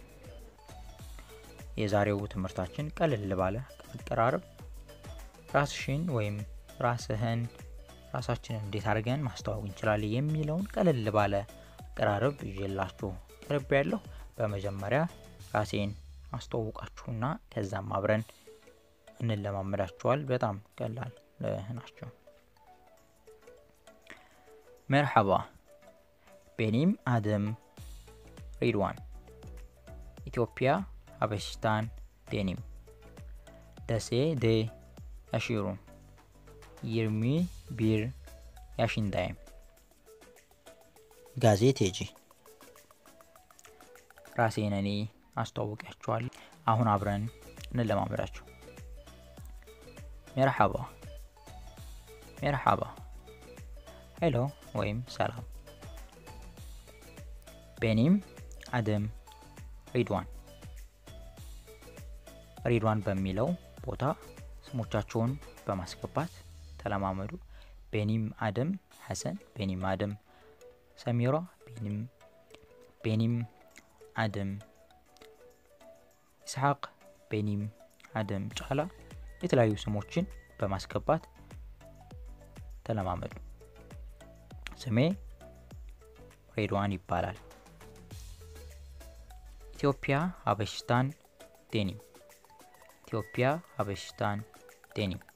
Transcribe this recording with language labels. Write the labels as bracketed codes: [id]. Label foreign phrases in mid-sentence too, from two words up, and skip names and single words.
[am] የዛሬው ትምህርታችን ቀለል ባለ አቀራረብ ራስሽን ወይም ራስህን ራሳችንን እንዴት አድርገን ማስተዋወቅ እንችላለን የሚለውን ቀለል ባለ አቀራረብ ይዤላችሁ ቀርቤያለሁ። በመጀመሪያ ራሴን አስተዋውቃችሁና ከዛም አብረን እንለማመዳችኋል። በጣም ቀላል ናቸው። መርሐባ [tr] benim adım Ridwan. İtopya Habeşistan benim. Dese'de yaşıyorum. 21 yaşındayım. Gazeteci. [am] ራሴን እኔ አስተዋውቃችኋለሁ። አሁን አብረን እንለማመዳችሁ። መርሐባ መርሐባ ሄሎ ወይም ሰላም። [tr] benim adım Ridwan. [am] ሪድዋን በሚለው ቦታ ስሞቻችሁን በማስገባት ተለማመዱ። [tr] benim adım ሐሰን፣ benim adım ሰሚራ፣ benim adım [am] ኢስሐቅ፣ [tr] benim adım [am] ጫላ የተለያዩ ስሞችን በማስገባት ተለማመዱ። ስሜ ሪድዋን ይባላል። [tr] Etiyopya Habeşistan benim። Etiyopya Habeşistan benim